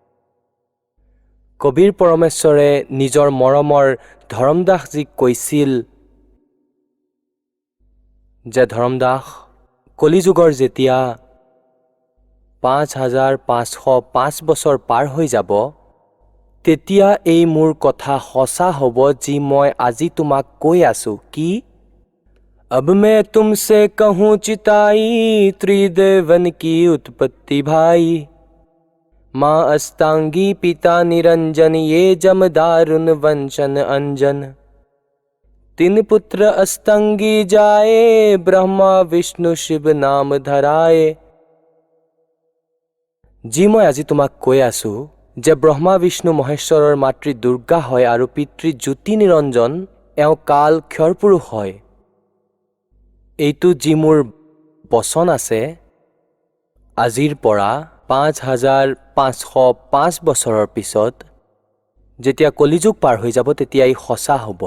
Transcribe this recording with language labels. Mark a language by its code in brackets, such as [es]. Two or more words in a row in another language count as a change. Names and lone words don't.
[as] কবীৰ পৰমেশ্বৰে নিজৰ মৰমৰ ধৰমদাসজীক কৈছিল যে ধৰমদাস, কলিযুগৰ যেতিয়া 5505 বছৰ পাৰ হৈ যাব, তেতিয়া এই মোৰ কথা সঁচা হ'ব যি মই আজি তোমাক কৈ আছোঁ। কি? [hi] अब मैं तुमसे कहूँ चिताई त्रिदेवन की उत्पत्ति भाई। माँ अस्तांगी पिता निरंजन ये जम दारुण वंशन अंजन। तीन पुत्र अस्तांगी जाए ब्रह्मा विष्णु शिव नाम धराए। [as] যি মই আজি তোমাক কৈ আছোঁ যে ব্ৰহ্মা বিষ্ণু মহেশ্বৰৰ মাতৃ দুৰ্গা হয় আৰু পিতৃ জ্যোতি নিৰঞ্জন এওঁ কাল ক্ষৰপুৰুষ হয়। এইটো যি মোৰ বচন আছে আজিৰ পৰা 5505 বছৰৰ পিছত যেতিয়া কলিযুগ পাৰ হৈ যাব তেতিয়া ই সঁচা হ'ব।